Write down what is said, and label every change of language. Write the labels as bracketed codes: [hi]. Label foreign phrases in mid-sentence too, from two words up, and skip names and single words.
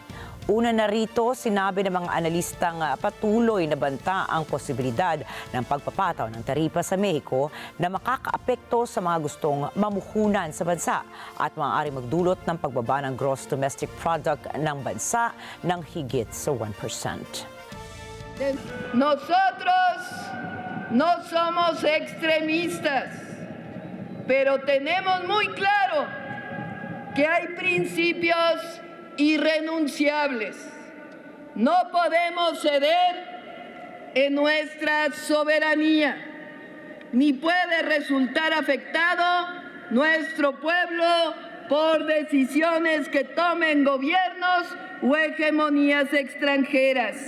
[tl] Una narito, sinabi ng mga analistang patuloy na banta ang posibilidad ng pagpapataw ng taripa sa Mexico na makakaapekto sa mga gustong mamuhunan sa bansa at maaaring magdulot ng pagbaba ng [en] gross domestic product [tl] ng bansa ng higit sa 1%. [es] Nosotros no somos extremistas, pero tenemos muy claro que hay principios irrenunciables. No podemos ceder en nuestra soberanía, ni puede resultar afectado nuestro pueblo por decisiones que tomen gobiernos o hegemonías extranjeras.